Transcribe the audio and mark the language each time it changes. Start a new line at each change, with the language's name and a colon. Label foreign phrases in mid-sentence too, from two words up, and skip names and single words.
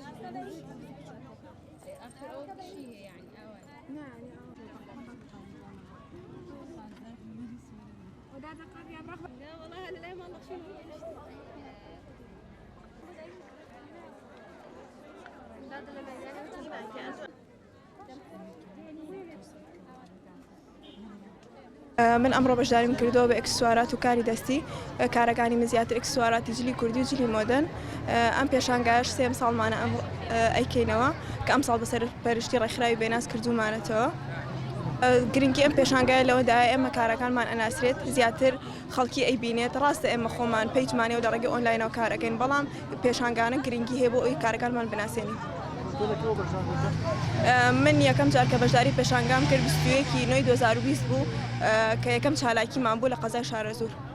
Arabic: آخر شيء يعني لا والله أنا لا ما
Central Kurdish: من ئەمڕۆ بەشداریم کردەوە بە ئەکسسوارات و کاری دەستی کارەکانی من زیاتر ئەکسسواراتی جلی کوردی و جلی مۆدرن ئەم پێشانگایش سێم ساڵمانە ئەم ئەیکەینەوە کە ئەم ساڵ بەسەر پەرشتی ڕێکخراوی بێناس کردومانەتەوە گرنگی ئەم پێشانگایە لەوەدایە ئێمە کارەکانمان ئەناسرێت زیاتر خەڵکی ئەیبینێت ڕاستە ئێمە خۆمان پەیجمانێ و لە ڕێگەی ئۆنلاینەوە کارەکەین بەڵام پێشانگانە گرنگی هەیە بۆ ئەوی کارەکانمان بناسێنی من یەکەم جار کە بەشداری پێشانگام کرد 21 نۆی 2020 بوو کە یەکەم چالاکیمان بوو لە قەزای شارەزور